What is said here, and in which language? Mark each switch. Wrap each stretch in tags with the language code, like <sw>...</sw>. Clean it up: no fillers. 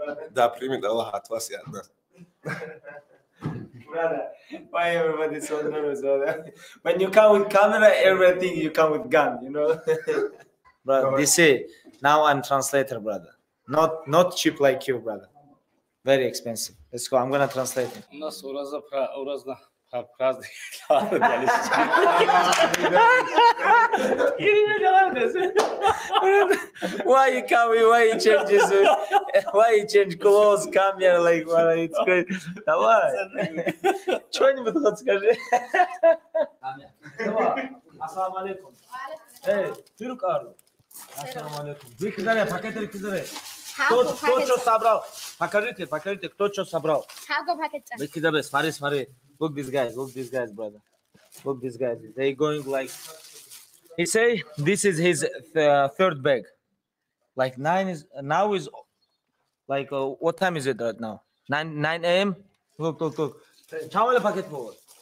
<ru>Да, примет Аллах от вас и от нас.</ru> <en>Brother, why everybody so nervous, brother? When you come with camera, everything you come with gun, you know. Brother, they say now I'm translator, brother. Not cheap like you, brother. Very expensive. Let's go. I'm gonna translate it.</en> <ru>У нас ураза праздник.</ru> <en>Why you come? Why you change this? Why you change clothes? Come here, like, well, it's great.</en> <ru>Давай. Что-нибудь хоть скажи. Ассаламу алейкум. Эй, Türk Arlo. Ассаламу алейкум. Вы кидали, пакеты кидали. Кто что собрал? Покажите, кто что собрал. Вы кидали, смотри.</ru> <en>Look these guys, brother. Look these guys. They going like. He say this is his third bag. Like 9 is now is like what time is it right now? 9 a.m. Look. Chawala packet forward.</en>